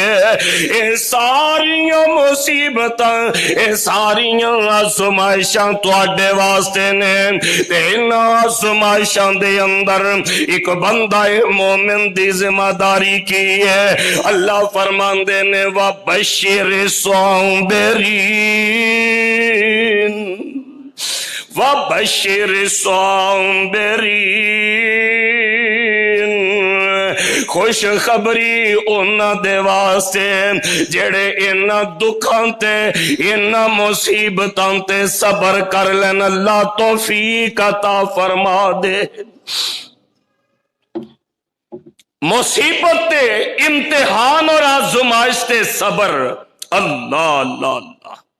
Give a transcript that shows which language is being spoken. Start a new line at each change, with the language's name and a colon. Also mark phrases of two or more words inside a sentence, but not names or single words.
Punjabi: اے ساریاں مصیبتاں اے ساریاں آزمائشاں تہاڈے واسطے نے تے انہاں آزمائشاں دے اندر اک بندہ مومن دی ذمہ داری کی ہے. اللہ فرماندے نے
Arabic: وبشر الصابرين وبشر الصابرين
Punjabi: خوشخبری انہاں دے واسطے جیہڑے انہاں دکھاں تے انہاں مصیبتاں تے صبر کر لین اللہ توفیق عطا فرما دے. مصیبت تے امتحان اور آزمائش تے صبر اللہ اللہ اللہ.